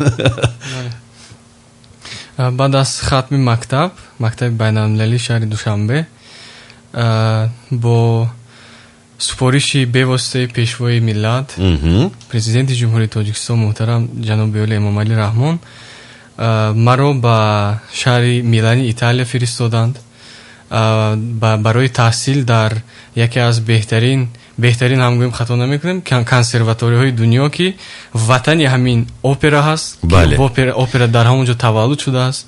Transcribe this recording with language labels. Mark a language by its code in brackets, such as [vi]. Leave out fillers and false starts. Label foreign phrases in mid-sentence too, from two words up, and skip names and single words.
[fa] بعد از ختم مکتب بین‌المللی شهر دوشنبه با سپارش بواسطه پیشوای ملت پرزیدنت جمهوری تاجیکستان محترم جناب اولی امامعلی رحمان [tg] маро ба шаҳри Милани Италия фиристоданд барои таҳсил дар яке аз беҳтарин ҳам гӯем хато намекунем консерваторияҳои дунё ки ватани ҳамин опера ҳаст. Опера дар ҳамон ҷо таваллуд шудааст.